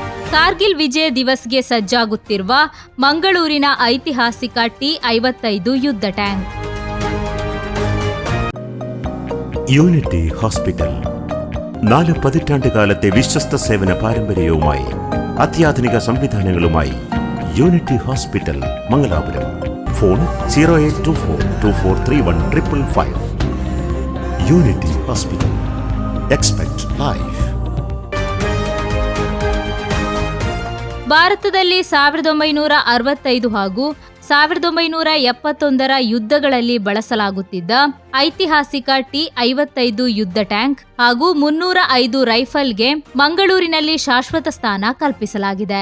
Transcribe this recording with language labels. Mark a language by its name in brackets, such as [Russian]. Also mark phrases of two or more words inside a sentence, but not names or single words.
[Kannada] ಕಾರ್ಗಿಲ್ ವಿಜಯ್ ದಿವಸ್ಗೆ ಸಜ್ಜಾಗುತ್ತಿರುವ ಮಂಗಳೂರಿನ ಐತಿಹಾಸಿಕ T-55 ಯುದ್ಧ ಟ್ಯಾಂಕ್. [Malayalam] യൂണിറ്റി ഹോസ്പിറ്റൽ 4 പതിറ്റാണ്ടുകാലത്തെ വിശ്വസ്ത സേവന പാരമ്പര്യവുമായി അത്യാധുനിക സംവിധാനങ്ങളുമായി യൂണിറ്റി ഹോസ്പിറ്റൽ മംഗലാപുരം. ഫോൺ 0824243155. യൂണിറ്റി ഹോസ്പിറ്റൽ. [English] Expect Life. [Kannada] ಭಾರತದಲ್ಲಿ 1965 ಹಾಗೂ 1971 ಯುದ್ಧಗಳಲ್ಲಿ ಬಳಸಲಾಗುತ್ತಿದ್ದ ಐತಿಹಾಸಿಕ T-55 ಯುದ್ಧ ಟ್ಯಾಂಕ್ ಹಾಗೂ 305 ರೈಫಲ್ಗೆ ಮಂಗಳೂರಿನಲ್ಲಿ ಶಾಶ್ವತ ಸ್ಥಾನ ಕಲ್ಪಿಸಲಾಗಿದೆ.